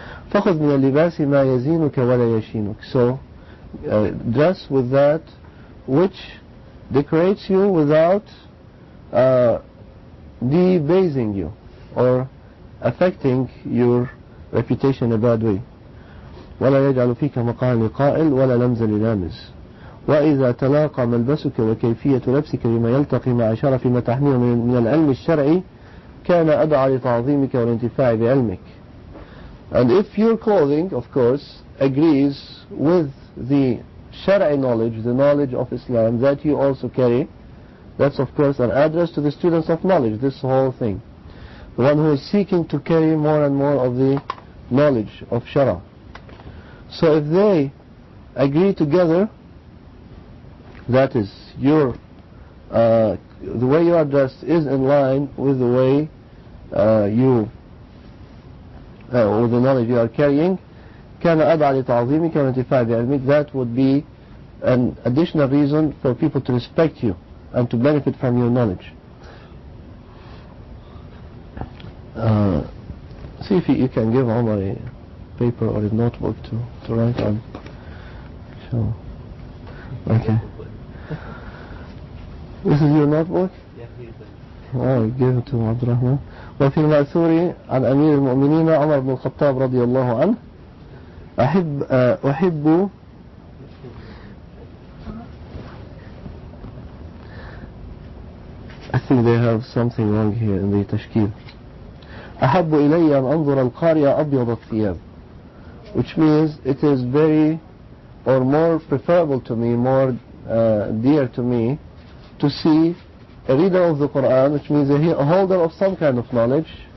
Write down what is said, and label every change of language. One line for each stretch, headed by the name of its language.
Arabic: فخذ من اللباس ما يزينك ولا يشينك.
English: So dress with that which decorates you without debasing you or affecting your reputation in a bad way.
Arabic: ولا يجعل فيك مقال لقائل ولا لمز للامز. وإذا تلاقى ملبسك وكيفية لبسك بما يلتقي مع شرف ما تحمله من العلم الشرعي كان أدعى لتعظيمك والانتفاع بعلمك.
English: And if your clothing, of course, agrees with the Shari'i knowledge, the knowledge of Islam that you also carry, that's of course an address to the students of knowledge, this whole thing. The one who is seeking to carry more and more of the knowledge of Shara. So if they agree together, that is, the way you are dressed is in line with the way with the knowledge you are carrying,
Arabic: كان أدعى لتعظيمك والانتفاع بعلمك.
English: That would be an additional reason for people to respect you and to benefit from your knowledge. See if you can give Omar a paper or a notebook to write on. So, okay. This is your notebook? Oh, give it to عبد الرحمن.
Arabic: وفي المأثور عن أمير المؤمنين عمر بن الخطاب رضي الله عنه أحب
English: I think they have something wrong here in the
Arabic: تشكيل. أحب إلي أن أنظر القارئ أبيض الثياب,
English: which means it is very or more preferable to me, more dear to me, to see a reader of the Qur'an, which means a holder of some kind of knowledge.